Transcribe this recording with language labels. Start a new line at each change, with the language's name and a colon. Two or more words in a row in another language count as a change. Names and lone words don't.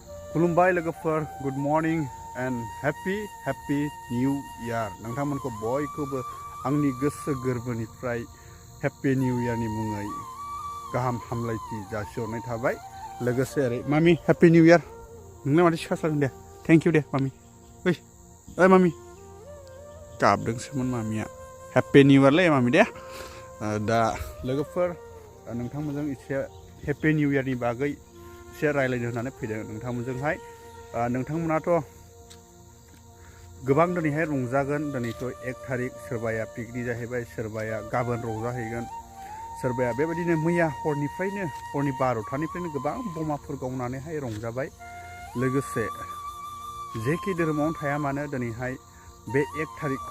Bodo: खुलुमबाय लोगोफोर
English: good morning and happy new year
Bodo: नोंथांमोनखौ बयखौबो आंनि गोसो गोरबोनिफ्राय हैप्पी
English: new year
Bodo: मुङै गाहाम हामलायथि जासिहरनाय थाबाय लोगोसे ओरै मामि
English: happy new year
Bodo: नोंना माथो सिखारसारदों दे
English: thank you
Bodo: दे मामि ओइ मामि गाबदोंसोमोन मामिया
English: happy new year
Bodo: मामि दे दा लोगोफोर नोंथांमोनजों एसे
English: happy new year
Bodo: बागै एसे रायज्लायनो होननानै फैदों नोंथांमोनजोंहाय नोंथांमोनाथ' गोबां दिनैहाय रंजागोन दिनैथ' 1 तारिख सोरबाया पिकनिक जाहैबाय सोरबाया गाबोन रंजाहैगोन सोरबाया बेबायदिनो मैया हरनिफ्रायनो हरनि 12टानिफ्रायनो गोबां बमाफोर गावनानैहाय रंजाबाय लोगोसे जेखि धोरोमावनो थाया मानो दिनैहाय बे 1 तारिखखौ